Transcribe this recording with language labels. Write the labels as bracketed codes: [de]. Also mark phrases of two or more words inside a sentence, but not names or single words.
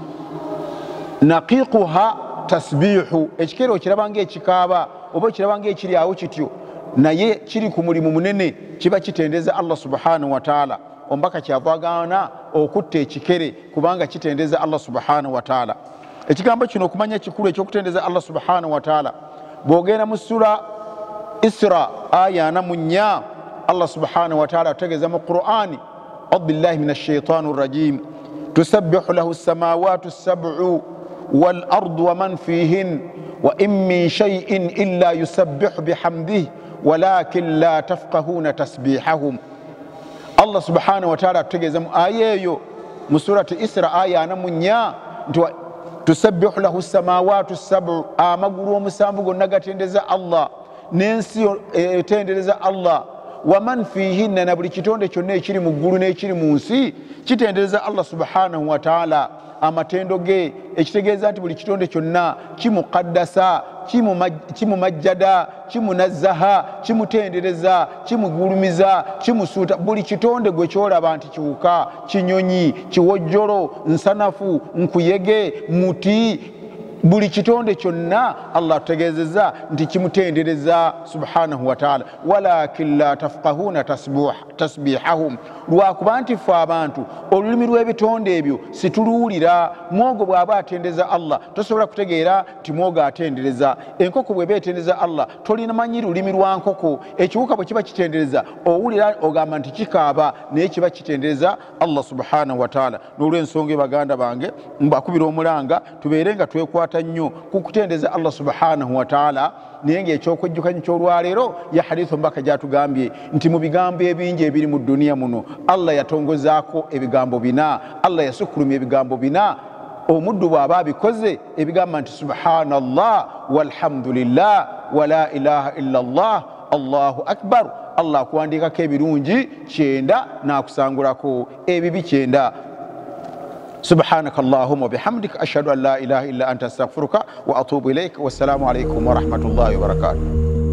[ar] نقيقها تسبيح [lg] ekikere okirabanga ekikaaba oba okirabanga ekiri awo kityo naye kiri ku mulimu munene kiba kitendeza Allah [ar] سبحانه وتعالى [lg] ombaka kyavagaana okutta ekikere kubanga kitendeza Allah [ar] سبحانه وتعالى [lg] ekigambo kino okumanya kikulu ekyokutendeza Allah [ar] سبحانه وتعالى [lg] bw'ogenda mu sura [ar] Isra aya 4 Allah سبحانه وتعالى [lg] ategeeza mu Qur'ani [ar] بالله من الشيطان الرجيم تسبح له السماوات السبع والأرض ومن فيهن وإن من شيء إلا يسبح بحمده ولكن لا تفقهون تسبيحهم [lg] Allah [ar] سبحانه وتعالى [lg] ategeeza mu aya eyo mu surati Isra aya 4 nti [ar] تسبح له السماوات السبع [lg] amagulu omusanvu gonna gatendeza Allah n'ensi etendereza Allah [ar] ومن فيهن [lg] na buli kitonde kyonna ekiri mu ggulu n'ekiri mu nsi kitendereza Allah [ar] سبحانه وتعالى [lg] amatendo ge ekitegeeza nti buli kitonde kyonna kimuqaddasa kimumajjada kimunazzaha kimutendereza kimugulumiza kimusuuta buli kitonde gwe kyolaba nti kiwuka kinyonyi kiwojjolo nsanafu nkuyege muti buli kitonde kyonna Allah ategeezezza nti kimutendereza [ar] سبحانه وتعالى ولكن لا تفقهون تسبيحهم [lg] lwakuba nti ffe abantu olulimi lw'ebitonde ebyo situluwulira mwogo bw'aba atendeza Allah tosobola kutegeera nti mwogo atendereza enkoko bw'eba etendeza Allah tolina manyi lulimi lwa nkoko ekiwuka bwe kiba kitendereza owulira ogamba nti kikaaba naye kiba kitendereza Allah [ar] سبحانه وتعالى [lg] n'olw'ensonga baganda bange mbakubira omulanga tubeere nga twekwata nnyo ku kutendeza Allah [ar] سبحانه وتعالى [lg] naye ng'ekyokujjukanya ky'olwaleero ya hadithu mbaka gyatugambye nti mu bigambo ebingi ebiri mu duniya muno Allah yatongozaako ebigambo 4 Allah yasukulumya ebigambo 4 omuddu bw'aba abikoze ebigamba nti [ar] سبحان الله والحمد لله ولا إله إلا الله الله أكبر [lg] Allah akuwandiikako ebirungi 9 n'akusangulako ebibi 9 [ar] سبحانك اللهم وبحمدك أشهد أن لا إله إلا أنت أستغفرك وأتوب إليك والسلام عليكم ورحمة الله وبركاته